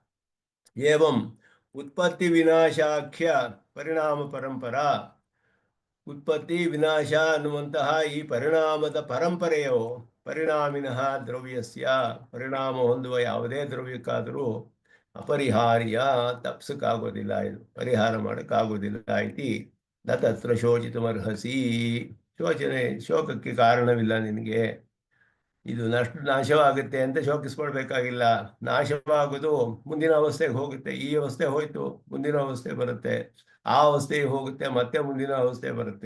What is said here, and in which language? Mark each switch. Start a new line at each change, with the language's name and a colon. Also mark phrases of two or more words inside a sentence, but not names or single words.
Sanskrit: ಏವಂ ಉತ್ಪತ್ತಿ ವಿನಾಶಾಖ್ಯ ಪರಿಣಾಮ ಪರಂಪರಾ,
Kannada: ಉತ್ಪತ್ತಿ ವಿನಾಶ ಅನ್ನುವಂತಹ ಈ ಪರಿಣಾಮದ ಪರಂಪರೆಯು
Sanskrit: ಪರಿಣಾಮಿನಃ ದ್ರವ್ಯಸ್ಯ,
Kannada: ಪರಿಣಾಮ ಹೊಂದುವ ಯಾವುದೇ ದ್ರವ್ಯಕ್ಕಾದರೂ ಅಪರಿಹಾರ್ಯ, ತಪ್ಸಕ್ಕಾಗೋದಿಲ್ಲ, ಇದು ಪರಿಹಾರ ಮಾಡೋಕ್ಕಾಗೋದಿಲ್ಲ.
Sanskrit: ಇತಿ ನ ತತ್ರ ಶೋಚಿತುಮರ್ಹಸಿ,
Kannada: ಶೋಕಕ್ಕೆ ಕಾರಣವಿಲ್ಲ ನಿನಗೆ. ಇದು ನಾಶವಾಗುತ್ತೆ ಅಂತ ಶೋಕಿಸ್ಕೊಳ್ಬೇಕಾಗಿಲ್ಲ. ನಾಶವಾಗೋದು ಮುಂದಿನ ಅವಸ್ಥೆಗೆ ಹೋಗುತ್ತೆ. ಈ ಅವಸ್ಥೆ ಹೋಯ್ತು, ಮುಂದಿನ ಅವಸ್ಥೆ ಬರುತ್ತೆ. ಆ ಅವಸ್ಥೆಗೆ ಹೋಗುತ್ತೆ, ಮತ್ತೆ ಮುಂದಿನ ಅವಸ್ಥೆ ಬರುತ್ತೆ.